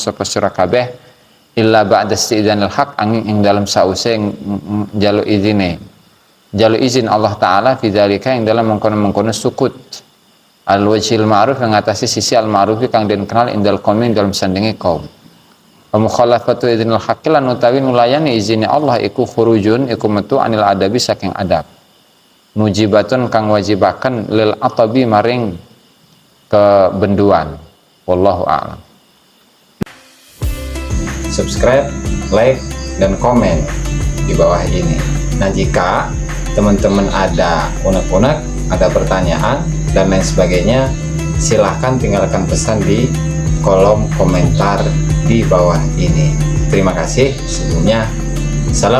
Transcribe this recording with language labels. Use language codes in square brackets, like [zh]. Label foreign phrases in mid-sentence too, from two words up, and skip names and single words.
[jv] sapa sira kabeh [ar] إلا بعد استئذان الحق [jv] angin ing dalam sause jalu izin Allah taala [ar] في ذلك [jv] ing dalam mengkono-mengkono [ar] سكوت الوجه المعروف [jv] yang ngatasi sisi [ar] المعروف [jv] kang den kenal [ar] عند القوم [jv] dalam sandinge kaum [ar] ومخالفة إذن الحق [jv] lan utawi nulayani izine Allah iku [ar] خروج iku metu عن الأدب [jv] saking adab [ar] mujibatun kang wajibaken lil atabi [jv] maring kebenduan [ar] والله أعلم. [en] Subscribe, like, [id] dan komen di bawah ini. Nah, jika teman-teman ada unek-unek, ada pertanyaan, dan lain sebagainya, silahkan tinggalkan pesan di kolom komentar di bawah ini. Terima kasih sebelumnya.